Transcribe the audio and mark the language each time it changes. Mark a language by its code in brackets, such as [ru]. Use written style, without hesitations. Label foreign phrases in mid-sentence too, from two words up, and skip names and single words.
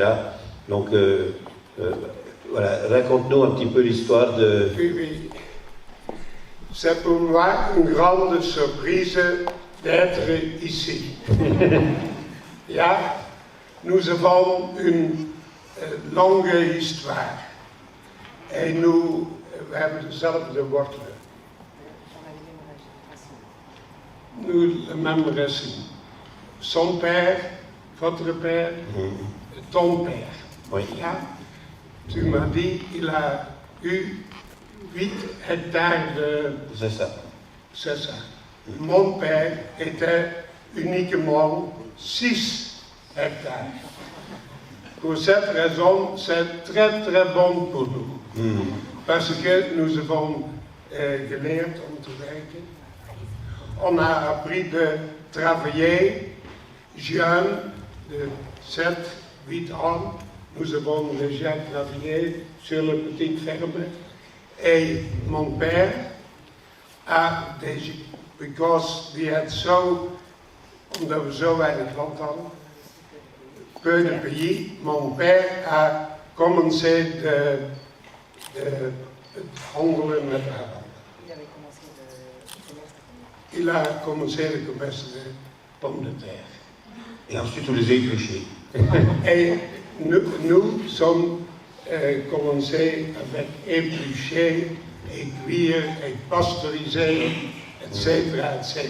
[fr] Donc, voilà, raconte-nous un petit peu l'histoire de... Oui. C'est pour moi une grande surprise d'être ici. Ja, nous avons une longue histoire. Et nous [nl] hebben dezelfde wortelen. [fr] Nous, les mêmes racines. Son père, votre père, ton père. Oui. Ja? Tu m'as dit qu'il a eu 8 hectares de... C'est ça. C'est ça. Mon père était uniquement 6 hectares. Pour cette raison, c'est très très bon pour nous. Parce que nous avons [nl] geleerd om te werken. [fr] On a appris de travailler jeune, de 7, 8 ans. Nous avons déjà travaillé sur la petite ferme. Et mon père a [nl] deze, because die had zo, omdat we zo weinig land hadden, [fr] peu de pays, mon père a commencé [nl] het handelen met aardappelen. [fr] Il a commencé le commerce de pommes de terre. Et ensuite on les a épluchés. Et nous sommes commencé avec éplucher, et cuire, et pasteuriser, etc., etc.